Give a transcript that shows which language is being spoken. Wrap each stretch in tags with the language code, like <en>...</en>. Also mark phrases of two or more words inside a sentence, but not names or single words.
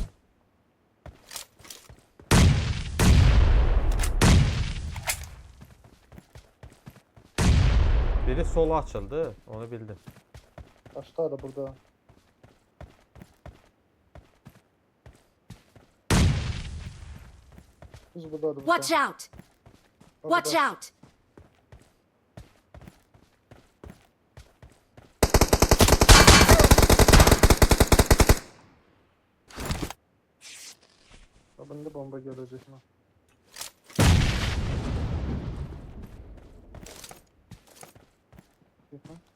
<az>Biri sola açıldı, onu bildim. Başlar da burada. Biz buradadır.</az> <en>Watch out! Watch out!</en> <tr>Bunda bomba gelecek mi? Bakın.</tr>